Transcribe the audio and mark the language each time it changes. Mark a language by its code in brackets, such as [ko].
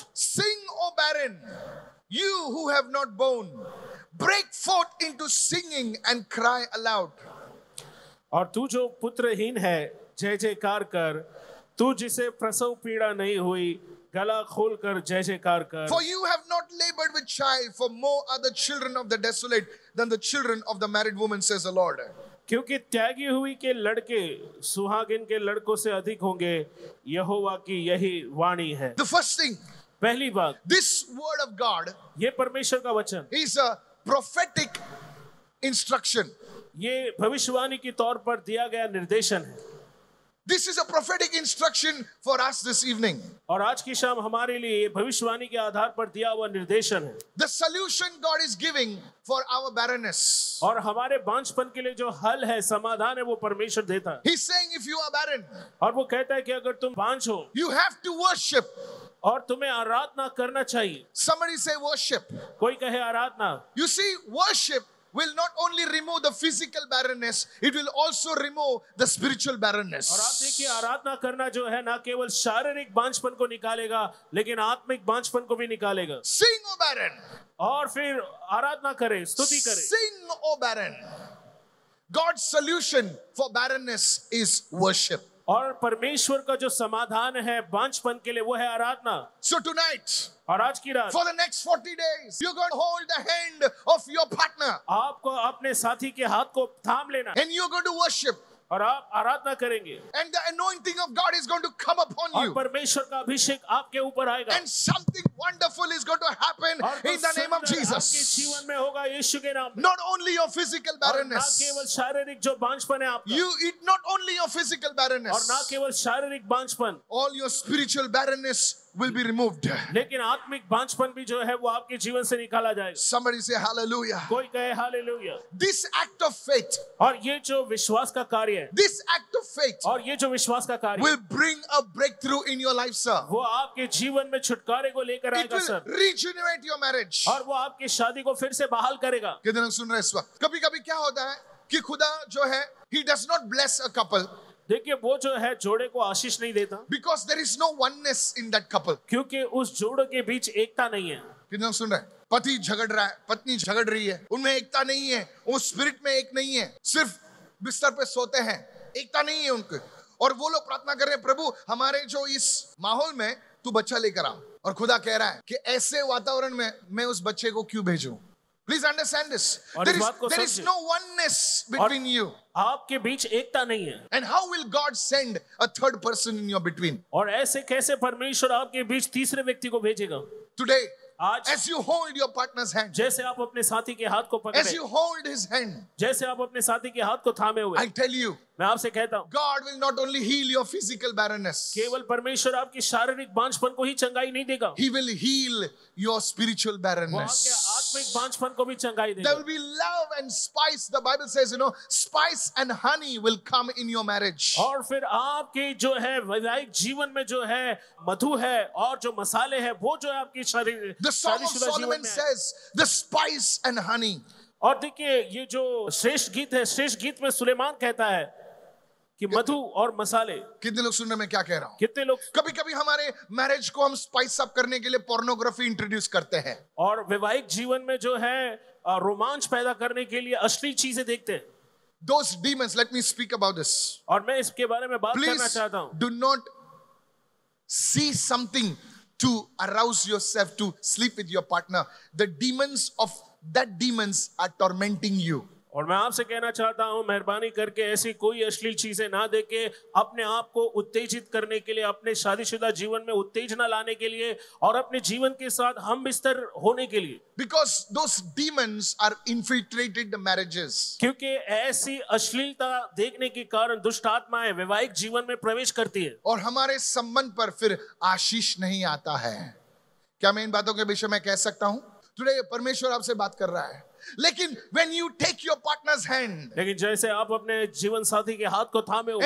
[en] Sing, O barren, you who have not borne. Break forth into singing and cry aloud. [hi] और तू जो पुत्रहीन है जय जयकार कर, तू जिसे प्रसव पीड़ा नहीं हुई गला खोल कर जय जयकार कर. [en] For you have not labored with child, for more are the children of the desolate than the children of the married woman, says the Lord. [hi] क्योंकि त्यागी हुई के लड़के सुहागिन के लड़कों से अधिक होंगे, यहोवा की यही वाणी है. [en] The first thing, [hi] पहली बात, [en] this word of God [hi] ये परमेश्वर का वचन, [en] is a prophetic instruction. [hi] ये भविष्यवाणी के तौर पर दिया गया निर्देशन है. [en] This is a prophetic instruction for us this evening. [hi] और आज की शाम हमारे लिए भविष्यवाणी के आधार पर दिया हुआ निर्देशन है. [en] The solution God is giving for our barrenness. [hi] और हमारे बांझपन के लिए जो हल है, समाधान है, वो परमेश्वर देता है. [en] He's saying if you are barren, [hi] और वो कहता है कि अगर तुम बांझ हो [en] you have to worship. [hi] और तुम्हें आराधना करना चाहिए. [en] Somebody say worship. [hi] कोई कहे आराधना. [en] You see, worship will not only remove the physical barrenness, it will also remove the spiritual barrenness. [hi] और आप देखिए, आराधना करना जो है ना केवल शारीरिक बांझपन को निकालेगा, लेकिन आत्मिक बांझपन को भी निकालेगा. [en] Sing, O barren. [hi] और फिर आराधना करें, स्तुति करें. [en] Sing, O barren. God's solution for barrenness is worship. [hi] और परमेश्वर का जो समाधान है बांझपन के लिए वो है आराधना. [en] So tonight, [hi] और आज की रात [en] for the next 40 days, you're going to hold the hand of your partner [hi] आपको अपने साथी के हाथ को थाम लेना [en] and you're going to worship. [hi] और आप आराधना करेंगे. [en] And the anointing of God is going to come upon [hi] और [en] you. [hi] परमेश्वर का अभिषेक आपके ऊपर आएगा. [en] And something wonderful is going to happen [hi] और [en] in the name of [hi] आपके [en] Jesus. [hi] जीवन में होगा यीशु के नाम में. [en] Not only your physical [hi] और ना [en] barrenness. [hi] केवल शारीरिक जो बांझपन है आपका, [en] Not only your physical [hi] और [en] barrenness. [hi] ना केवल शारीरिक बांझपन, [en] All your spiritual barrenness will be removed. [hi] लेकिन आत्मिक बांझपन भी जो है वो आपके जीवन से निकाला जाएगा. [en] Somebody say hallelujah. [hi] कोई कहे hallelujah. [en] This act of faith, [hi] और ये जो विश्वास का कार्य है, [en] this act of faith [hi] और ये जो विश्वास का कार्य [en] will bring a breakthrough in your life, sir. [hi] वो आपके जीवन में छुटकारे को लेकर [en] It [hi] आएगा [en] will सर. regenerate your marriage. [hi] और वो आपकी शादी को फिर से बहाल करेगा. कितने लोग सुन रहे हैं इस वक्त? कभी कभी क्या होता है कि खुदा जो है, [en] he does not bless a couple [hi] देखिए, वो जो है जोड़े को आशीष नहीं देता, [en] because there is no oneness in that couple. [hi] क्योंकि उस जोड़े के बीच एकता नहीं है. कितने लोग सुन रहे हैं? पति झगड़ रहा है, पत्नी झगड़ रही है, उनमें एकता नहीं है, वो स्पिरिट में एक नहीं है, सिर्फ बिस्तर पे सोते हैं, एकता नहीं है उनके. और वो लोग प्रार्थना कर रहे हैं, प्रभु हमारे जो इस माहौल में तू बच्चा लेकर आ. और खुदा कह रहा है कि ऐसे वातावरण में मैं उस बच्चे को क्यों भेजूं? [en] Please understand this. [hi] और इस बात को [en] There is [hi] समझिए. [en] no oneness between you. [hi] आपके बीच एकता नहीं है. [en] And how will God send a third person in your between? [hi] और ऐसे कैसे परमेश्वर आपके बीच तीसरे व्यक्ति को भेजेगा? [en] Today, [hi] आज [en] as you hold your partner's hand, [hi] जैसे आप अपने साथी के हाथ को [en] as [hi] पकड़े, [en] you hold his hand, [hi] जैसे आप अपने साथी के हाथ को थामे हुए, [en] I tell you, [hi] मैं आपसे कहता हूँ, [en] God will not only heal your physical barrenness, [hi] केवल परमेश्वर आपकी शारीरिक बांझपन को ही चंगाई नहीं देगा, [en] He will heal your spiritual [hi] वो आपके [en] barrenness. [hi] आत्मिक बांझपन को भी चंगाई [en] There [hi] देगा. [en] will be love and spice. The Bible says, spice and honey will come in your marriage. [hi] और फिर आपके जो है वैवाहिक जीवन में जो है मधु है और जो मसाले हैं वो जो है आपकी [en] The Song of [hi] शादीशुदा जीवन [en] Solomon [hi] में है. [en] says, the spice and honey. [hi] और देखिए, ये जो श्रेष्ठ गीत है, श्रेष्ठ गीत में सुलेमान कहता है कि मधु और मसाले. कितने लोग सुन रहे हैं मैं क्या कह रहा हूं? कितने लोग कभी कभी हमारे मैरिज को हम [en] spice up [hi] करने के लिए पोर्नोग्राफी इंट्रोड्यूस करते हैं. और वैवाहिक जीवन में जो है रोमांच पैदा करने के लिए अश्लील चीजें देखते हैं. [en] Those demons, let me speak about this. [hi] और मैं इसके बारे में बात करना [en] Please [hi] चाहता हूँ. [en] do not see something to arouse yourself to sleep with your partner. The demons of that demons are tormenting you. [hi] और मैं आपसे कहना चाहता हूं, मेहरबानी करके ऐसी कोई अश्लील चीजें ना देके अपने आप को उत्तेजित करने के लिए, अपने शादीशुदा जीवन में उत्तेजना लाने के लिए और अपने जीवन के साथ हम बिस्तर होने के लिए. [en] Because those demons are infiltrated the marriages. [hi] क्योंकि ऐसी अश्लीलता देखने के कारण दुष्ट आत्माएं वैवाहिक जीवन में प्रवेश करती है और हमारे संबंध पर फिर आशीष नहीं आता है. क्या मैं इन बातों के विषय में कह सकता हूं? टुडे परमेश्वर आपसे बात कर रहा है. [en] लेकिन when you take your partner's hand, [hi] लेकिन जैसे आप अपने जीवन साथी के हाथ को थामे हुए